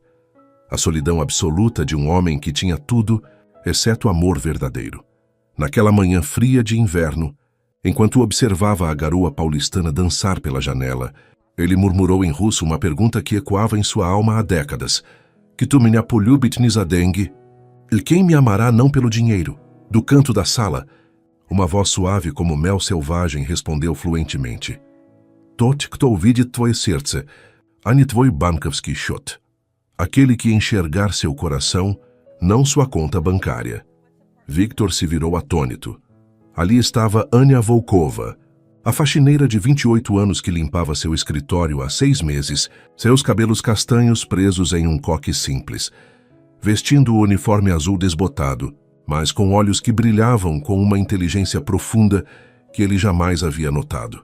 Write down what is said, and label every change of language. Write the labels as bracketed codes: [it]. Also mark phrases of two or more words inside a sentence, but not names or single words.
[pt] A solidão absoluta de um homem que tinha tudo, exceto amor verdadeiro. Naquela manhã fria de inverno, enquanto observava a garoa paulistana dançar pela janela, ele murmurou em russo uma pergunta que ecoava em sua alma há décadas. [ru] "Que tu меня полюбит не за деньги?" [pt] "Quem me amará não pelo dinheiro?" Do canto da sala, uma voz suave como mel selvagem respondeu fluentemente: [ru] "Тот, кто увидит твое сердце, а не твой банковский счет." [pt] Aquele que enxergar seu coração, não sua conta bancária. Viktor se virou atônito. Ali estava Ania Volkova, a faxineira de 28 anos que limpava seu escritório há 6 meses, seus cabelos castanhos presos em um coque simples, vestindo o uniforme azul desbotado, mas com olhos que brilhavam com uma inteligência profunda que ele jamais havia notado.